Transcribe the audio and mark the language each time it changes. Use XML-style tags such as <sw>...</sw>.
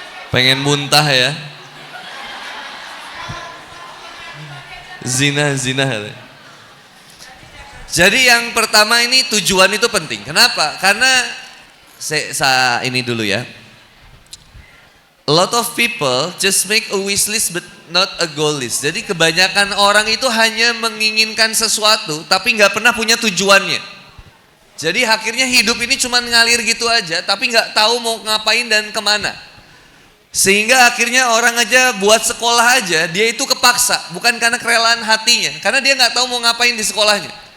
<id>Pengen muntah ya? Zina. Jadi yang pertama ini tujuan itu penting. Kenapa? Karena saya ini dulu ya.</id> <en>A lot of people just make a wish list but not a goal list.</en> <id>Jadi kebanyakan orang itu hanya menginginkan sesuatu tapi nggak pernah punya tujuannya. Jadi akhirnya hidup ini cuma ngalir gitu aja, tapi nggak tahu mau ngapain dan kemana. Sehingga akhirnya orang aja buat sekolah aja, dia itu kepaksa, bukan karena kerelaan hatinya, karena dia nggak tahu mau ngapain di sekolahnya.</id>